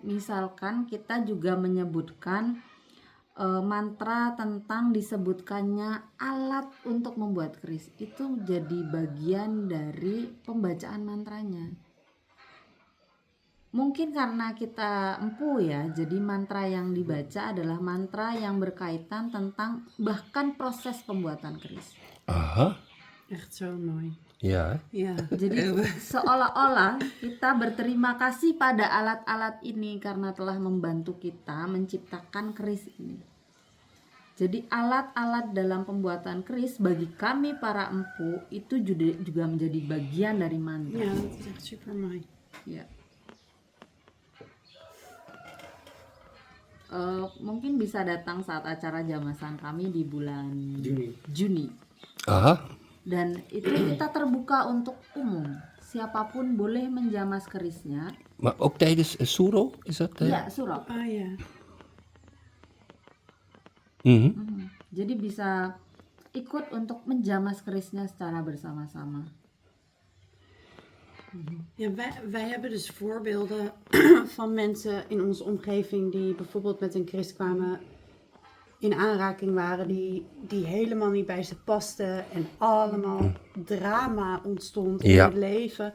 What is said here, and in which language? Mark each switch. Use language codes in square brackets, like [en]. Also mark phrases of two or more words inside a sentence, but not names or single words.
[id] Misalkan kita juga menyebutkan mantra tentang disebutkannya alat untuk membuat keris, itu jadi bagian dari pembacaan mantranya. Mungkin karena kita empu ya, jadi mantra yang dibaca adalah mantra yang berkaitan tentang bahkan proses pembuatan keris. [nl] Aha. Echt zo mooi. Ja. Ja. [id] Jadi seolah-olah kita berterima kasih pada alat-alat ini karena telah membantu kita menciptakan keris ini. Jadi alat-alat dalam pembuatan keris bagi kami para empu itu juga menjadi bagian dari mantra. [nl] Ja, dat is echt super mooi. [id] Ya. Mungkin bisa datang saat acara Jamasan kami di bulan Juni. [nl] Aha. [id] Dan itu kita terbuka untuk umum. Siapapun boleh menjamas kerisnya. [nl] Maar ook tijdens Suro is dat? [id] Iya, Suro. [nl] Oh ja. [id] Jadi bisa ikut untuk menjamas kerisnya secara bersama-sama. [nl] Ja, wij hebben dus voorbeelden van mensen in onze omgeving die bijvoorbeeld met een kris kwamen, in aanraking waren, die helemaal niet bij ze pasten en allemaal drama ontstond in het leven.